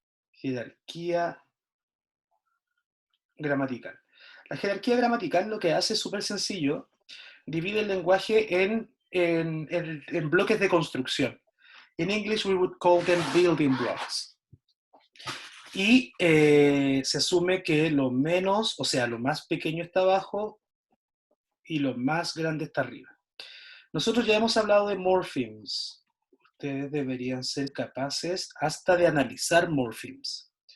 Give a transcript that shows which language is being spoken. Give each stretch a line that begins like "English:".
Spanish: Jerarquía gramatical. La jerarquía gramatical lo que hace es súper sencillo, divide el lenguaje en bloques de construcción.
English: In English we would call them building blocks.
Spanish: Y se asume que lo menos, o sea, lo más pequeño está abajo y lo más grande está arriba. Nosotros ya hemos hablado de morphemes. Ustedes deberían ser capaces hasta de analizar morphemes.